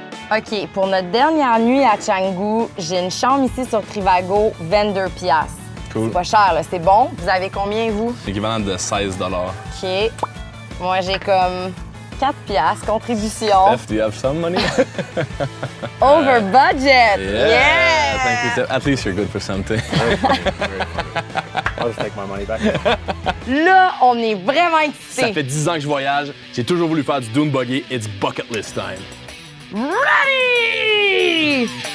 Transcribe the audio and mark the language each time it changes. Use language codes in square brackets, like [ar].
[fr] OK, pour notre dernière nuit à Canggu, j'ai une chambre ici sur Trivago, 22 piastres. Cool. C'est pas cher, là. C'est bon. Vous avez combien, vous? L'équivalent de 16 $. OK. Moi, j'ai comme 4 piastres, contribution. [en] Steph, do you have some money? Over budget! Thank you, Steph. At least you're good for something. I'll just take my money back. [fr] Là, on est vraiment Ça excités. fait 10 ans que je voyage. J'ai toujours voulu faire du dune buggy. [en] It's bucket list time. Ready!